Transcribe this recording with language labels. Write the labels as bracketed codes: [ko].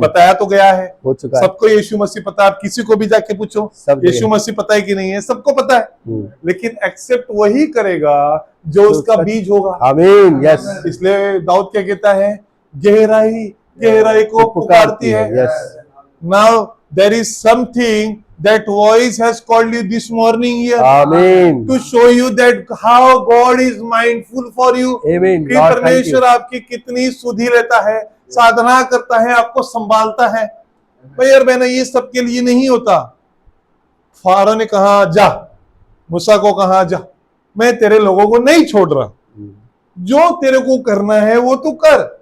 [hi] बताया तो गया है, हो चुका है। सबको यीशु मसीह पता है। आप किसी को भी जाके पूछो यीशु मसीह पता है कि नहीं है, सबको पता है। लेकिन एक्सेप्ट वही करेगा जो उसका बीज होगा। आमीन। यस। इसलिए दाऊद क्या कहता है? गहराई गहराई को पुकारती है। [en] Now there is something that voice has called you this morning here. Amen. To show you that how God is mindful for you. Amen. [hi] कि परमेश्वर आपकी कितनी सुधि लेता है, साधना करता है, आपको संभालता है। भाई यार बहना ये सबके लिए नहीं होता। फारो ने कहा जा, मूसा को कहा जा, मैं तेरे लोगों को नहीं छोड़ रहा, जो तेरे को करना है वो तू कर।